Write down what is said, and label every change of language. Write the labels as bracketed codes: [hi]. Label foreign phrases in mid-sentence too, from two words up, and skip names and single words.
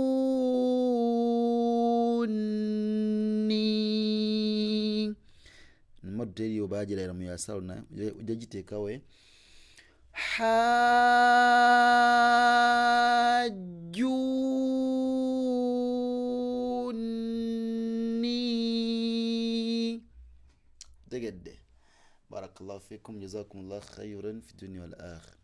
[lg] حاجوني Mmaddu teriyo baagirayira mu yasalona ojja giteekawo hajjuni tegedde. [ar] بارك الله فيكم، جزاكم الله خيرا في دنيا والآخرة.